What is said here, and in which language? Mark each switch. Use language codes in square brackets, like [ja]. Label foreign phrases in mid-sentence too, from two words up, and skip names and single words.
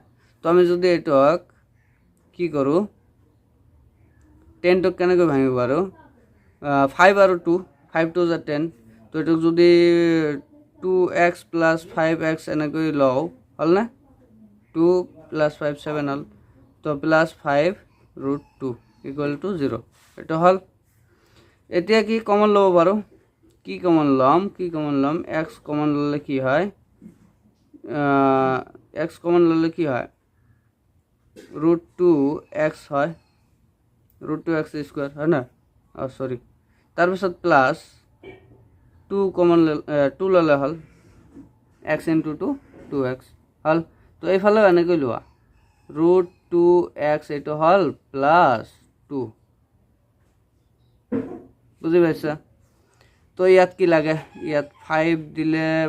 [as] তো আমি যদি এইটোক কি কৰো 10 টক কেনেকৈ ভাঙিব পাৰো 5 আৰু 2 5 2 = 10 তো এইটোক যদি 2x + 5x এনেকৈ লও হল না 2 + 5 7 হল তো +5 √2 = 0 এটা হল এতিয়া কি কমন লব পাৰো কি কমন লম x কমন ললে কি হয় x কমন ললে কি হয় √2x হয় √2x স্কয়ার হয় না সরি তার পিছত প্লাস 2 কমন 2 ললে হল x * 2 2x হল তো এইফালে এনেকৈ লোৱা √2x এইটো হল +2 বুজি পাইছা তো ইয়াত কি লাগে ইয়াত 5 দিলে